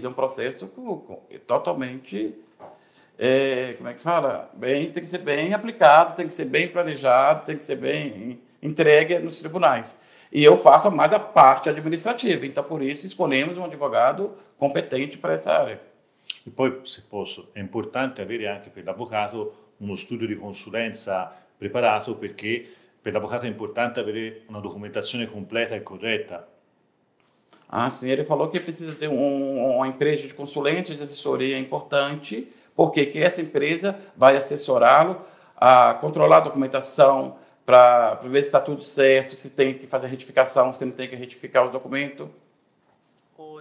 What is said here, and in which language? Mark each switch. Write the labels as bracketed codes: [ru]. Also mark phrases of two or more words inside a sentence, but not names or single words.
[pt] É um processo totalmente, como é que fala? Tem que ser bem aplicado, tem que ser bem planejado, tem que ser bem entregue nos tribunais. E eu faço mais a parte administrativa. Então, por isso, escolhemos um advogado competente para essa área. [it] E poi, se posso, è importante avere anche per l'avvocato uno studio di consulenza preparato, perché per l'avvocato è importante avere una documentazione completa e corretta. [pt] Sim, ele falou que precisa ter uma empresa de consulência, de assessoria importante, porque essa empresa vai assessorá-lo a controlar a documentação, para ver se está tudo certo, se tem que fazer retificação, se não tem que retificar os documentos.